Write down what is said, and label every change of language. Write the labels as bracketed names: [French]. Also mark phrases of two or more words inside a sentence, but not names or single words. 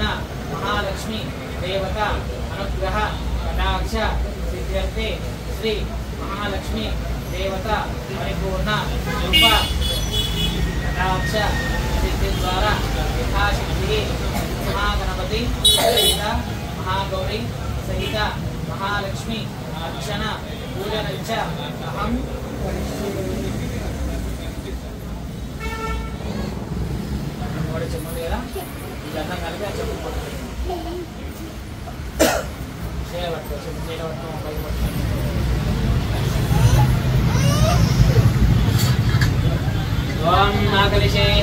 [Sanskrit] महालक्ष्मी देवता अनुग्रह कटाक्ष सिद्ध्यर्थे श्री महालक्ष्मी देवता परिपूर्ण कृपा कटाक्ष सिद्धि द्वारा यथाशक्ति महागणपति सहित महागौरी सहित महालक्ष्मी अर्चना पूजन च अहं [Telugu] చెమ్ముంది కదా ఇదంతా కలిపి ఆ చెమ్ము పట్టుకోండి చేయబట్టు చెమ్ము చేయబట్టు పైకి పట్టుకోండి [Sanskrit] ఓం నాగలిశేః